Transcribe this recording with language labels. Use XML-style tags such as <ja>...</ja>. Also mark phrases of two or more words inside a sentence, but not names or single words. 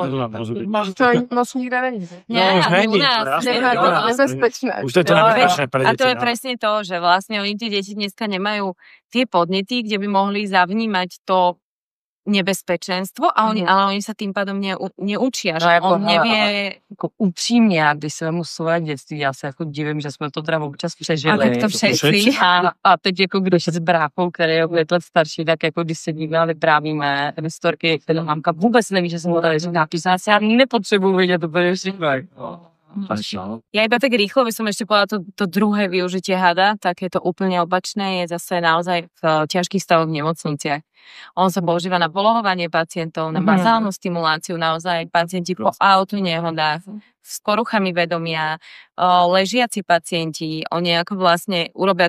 <cs>to moc nikde není.</cs> <sk>Nie,</sk> <cs>už není.</cs> <sk>u nás. Jasné, Je to u nás. nebezpečné. Už to je to nebezpečné pre A deti. to je no. presne to, že vlastne oni tie deti dneska nemajú tie podnety, kde by mohli zavnímať to nebezpečenstvo, a ale oni sa tým pádom neučia, No, že</sk> <cs>jako,</cs> <sk>on nevie...</sk> <cs>Jako upřímně, já když se vemu své dětství, já se jako divím, že jsme to teda občas přežili.</cs> <sk>A tak to všetci.</sk> <cs>A teď jako když s bráchou, který je o 5 let starší, tak jako když sedíme a vyprávíme historky, které mámka vůbec neví, že jsem to tady říká, já nepotřebuji vidět úplně všechno.</cs> <sk>Ja iba tak rýchlo by som ešte povedala to druhé využitie hada, takéto úplne opačné, je zase naozaj v ťažkých stavoch v nemocniciach. On sa používa na polohovanie pacientov, na bazálnu stimuláciu, naozaj pacienti po autonehodách, s poruchami vedomia, ležiaci pacienti, oni ako vlastne urobia</sk>